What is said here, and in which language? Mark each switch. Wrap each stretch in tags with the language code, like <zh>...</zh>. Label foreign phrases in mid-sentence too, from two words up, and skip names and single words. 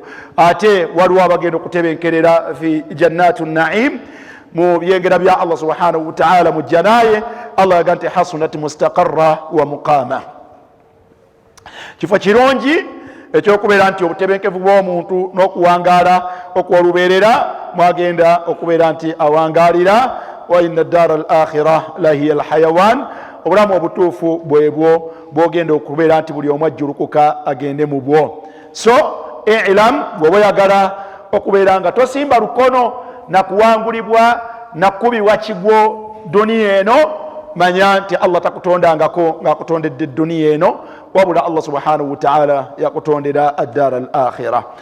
<lg>Ate waliwo abagenda okutebenkerera</lg> <ar>في جنة النعيم,</ar> <lg>mu byengera bya</lg> <ar>الله سبحانه وتعالى</ar> <lg>mu janaye. Allah yagamba nti</lg> <ar>حسنت مستقرا ومقاما,</ar> <lg>kifo kirungi ekyokubeera nti obutebenkevu bw'omuntu n'okuwangaala okw'olubeerera mwagenda okubeera nti awangaalira.</lg> <ar>وإن الدار الآخرة لهي الحيوان,</ar> <lg>obulamu obutuufu bwebwo bwogenda okubeera nti buli omu ajjulukuka agende mu bwo. So ilam, bw'oba oyagala okubeera nga tosimba lukono na kuwangulibwa na kubibwa kigwo duniya eno, manya nti Allah takutondangako ng'akutondedde duniya eno, wabula</lg> <ar>الله سبحانه وتعالى</ar> <lg>yakutondera</lg> <ar>الدار الآخرة.</ar>